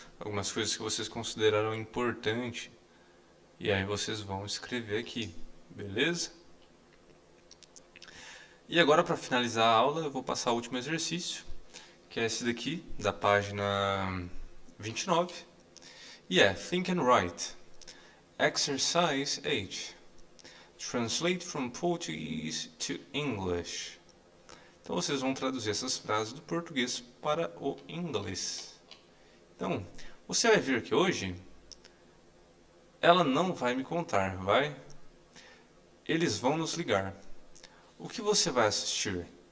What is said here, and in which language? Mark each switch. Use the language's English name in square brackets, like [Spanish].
[Portuguese] Algumas coisas que vocês consideraram importante. E aí vocês vão escrever aqui, beleza? E agora, para finalizar a aula, eu vou passar o último exercício, que é esse daqui, da página 29. [English] E é Think and Write. Exercise 8. Translate from Portuguese to English. [Portuguese] Então vocês vão traduzir essas frases do português para o inglês. Então, você vai vir aqui hoje, ela não vai me contar, vai? Eles vão nos ligar. O que você vai assistir?